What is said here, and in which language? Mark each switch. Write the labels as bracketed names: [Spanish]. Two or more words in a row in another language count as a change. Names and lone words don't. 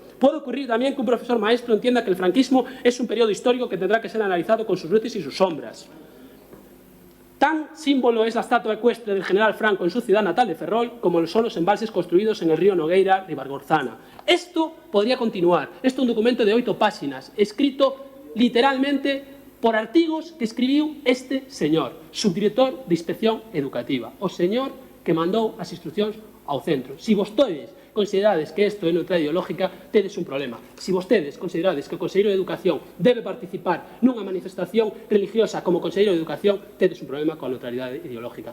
[Spanish] Puede ocurrir también que un profesor maestro entienda que el franquismo es un periodo histórico que tendrá que ser analizado con sus luces y sus sombras. Tan símbolo es la estatua ecuestre del general Franco en su ciudad natal de Ferrol como lo son los embalses construidos en el río Nogueira de Bargorzana. Esto podría continuar. Esto es un documento de 8 páginas, escrito literalmente por [Galician] artigos que escribiu este señor, subdirector de Inspección Educativa, o señor que mandou as instruccións ao centro. Si vostedes considerades que isto é neutralidade ideológica, tedes un problema. Si vostedes considerades que o Conselleiro de Educación debe participar nunha manifestación religiosa como Conselleiro de Educación, tedes un problema coa neutralidade ideológica.